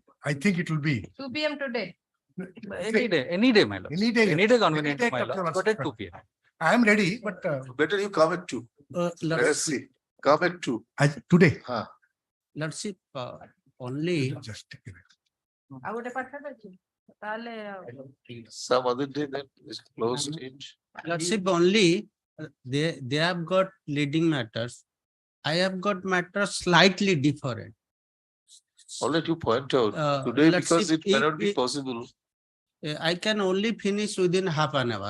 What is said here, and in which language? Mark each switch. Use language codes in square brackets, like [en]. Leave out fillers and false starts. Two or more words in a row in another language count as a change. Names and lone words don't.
[en] I think it will be. 2 p.m. today. Any day, my lords. Any day Convenient to my Dr. lords, but at 2 p.m. I am ready, but Better you come at 2. Let us see. Come at 2. Today. Lordship, only Just take it. [or] ଆଉ ଗୋଟେ ପାଠ ଅଛି ତାହେଲେ [en] Some other day that is closed it. Lordship only they have got leading matters. I have got matters slightly different. I'll let you point out today because it may not be possible. I can only finish within half an hour.